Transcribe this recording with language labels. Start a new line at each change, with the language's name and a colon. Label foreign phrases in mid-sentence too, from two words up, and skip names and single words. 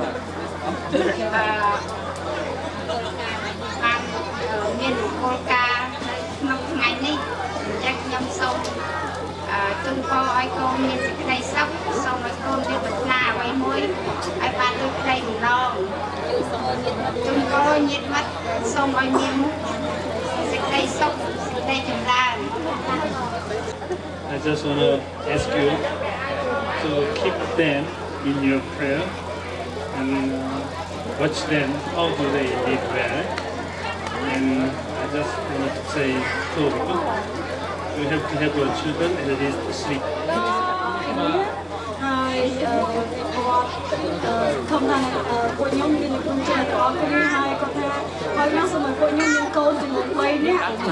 Khmer: បានមានគោលការណ៍ក្នុងថ្ងៃនេះចាស់ខ្ញុំសូមជូនពរឲ្យកូនមានសេចក្តីសុខសូមឲ្យកូនមានប្រាថ្នាអ្វីមួយឲ្យបានដូចក្តីបំណងជូនពរញាតិមិត្តសូមឲ្យមានសេចក្តីសុខសេចក្តីចម្រើន
English: I just want to ask you to keep them in your prayer and watch them how do they live well. And I just want to say to you, you have to have your children at least sleep.
Khmer: ហើយធម្មតាពួកខ្ញុំមានគុណចិត្តល្អគ្នាហើយគាត់ថាហើយខ្ញុំសូមឲ្យពួកខ្ញុំមានកូនចំនួន3នាក់